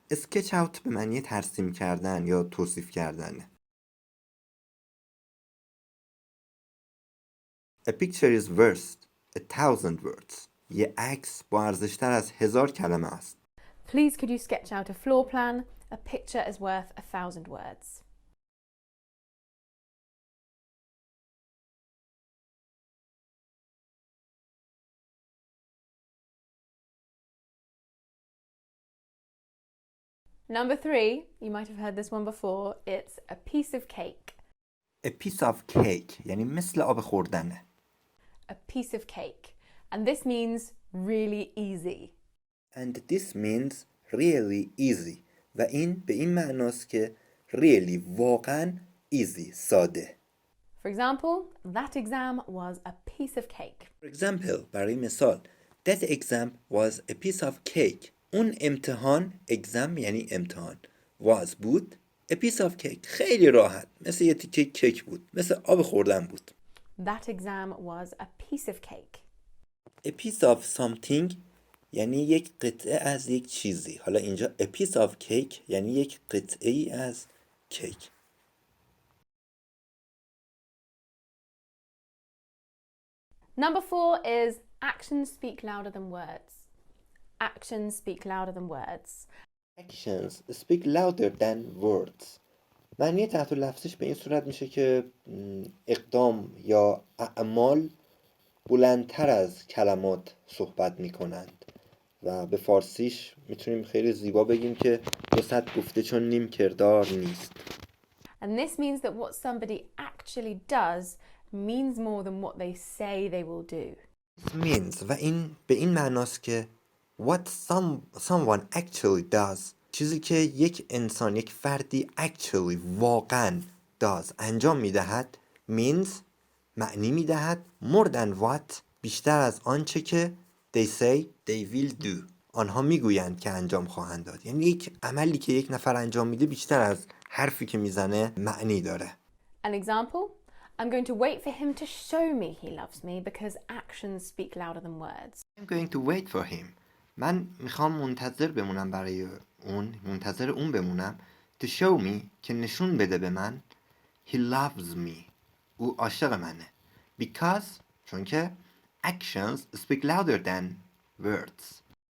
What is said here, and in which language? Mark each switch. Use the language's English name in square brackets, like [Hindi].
[Persian] sketch out به معنی ترسیم کردن یا توصیف کردن. [English] A picture is worth 1,000 words. [Persian] یه عکس با ارزشتر از 1000 کلمه است. [English] Please could you sketch out a floor plan? A picture is worth 1,000 words. Number three, you might have heard this one before, it's a piece of cake. A piece of cake [Persian] یعنی مثل آب خوردنه. [English] A piece of cake. And this means really easy. And this means really easy [Persian] و این به این معناست که really واقعا easy ساده. [English] For example, that exam was a piece of cake. For example [Persian] برای مثال [English] that exam was a piece of cake. [Persian] اون امتحان exam یعنی امتحان [English] was [Persian] بود [English] a piece of cake [Persian] خیلی راحت مثل یه تیکه کیک بود مثل آب خوردن بود. [English] That exam was a piece of cake. A piece of something [Persian] یعنی یک قطعه از یک چیزی. حالا اینجا [English] a piece of cake [Persian] یعنی یک قطعه ای از کیک. [English] Number four is actions speak louder than words. Actions speak louder than words. Actions speak louder than words. [Persian] معنی تحت لفظش به این صورت میشه که اقدام یا اعمال بلندتر از کلمات صحبت میکنند و به فارسیش میتونیم خیلی زیبا بگیم که 200 گفته چون نیم کردار نیست. [English] And this means that what somebody actually does means more than what they say they will do. This means [Persian] و این به این معناست که [English] what someone actually does [Persian] چیزی که یک انسان یک فردی actually واقعا does انجام میدهد [English] means [Persian] معنی میدهد [English] more than what [Persian] بیشتر از آنچه که [English] they say they will do [Persian] آنها میگویند که انجام خواهند داد. یعنی یک عملی که یک نفر انجام میده بیشتر از حرفی که میزنه معنی داره. [English] An example, I'm going to wait for him to show me he loves me because actions speak louder than words. I'm going to wait for him [Persian] من میخوام منتظر اون بمونم [English] to show me [Persian] که نشون بده به من [English] he loves me [Persian] او عاشق منه [English] because [Persian] چون که [English] actions speak louder than words.